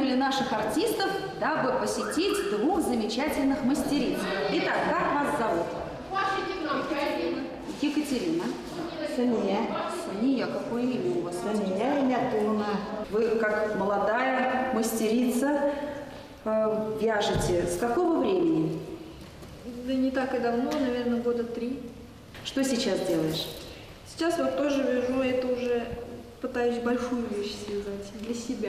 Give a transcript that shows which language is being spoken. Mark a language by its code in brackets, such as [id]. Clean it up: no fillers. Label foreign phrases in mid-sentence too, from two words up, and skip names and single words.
[ru] наших артистов, дабы посетить двух замечательных мастериц. Итак, как вас зовут? Екатерина. Сания. Сания, какое имя у вас? Сания Инятуна. Вы, как молодая мастерица, вяжете. С какого времени? Да не так и давно, наверное, года 3. Что сейчас делаешь? Сейчас вот тоже вяжу, это уже пытаюсь большую вещь связать для себя.